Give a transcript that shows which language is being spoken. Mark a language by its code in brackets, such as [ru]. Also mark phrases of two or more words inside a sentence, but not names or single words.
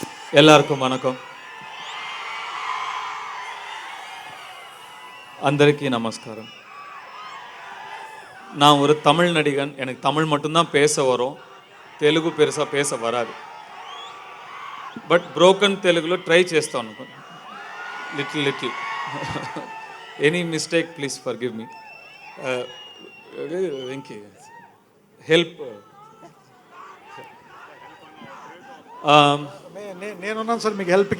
[ta] எல்லாருக்கும் வணக்கம். [te] అందరికీ నమస్కారం. [ta] நான் ஒரு தமிழ் நடிகன். எனக்கு தமிழ் மட்டும்தான் பேச வரும், தெலுங்கு பெருசா பேச வராது. [en] But broken [te] తెలుగులో ట్రై చేస్తాను లిటిల్. [en] Any mistake please for give me. Venky help. [te] నేనున్నాను సార్ మీకు హెల్ప్కి.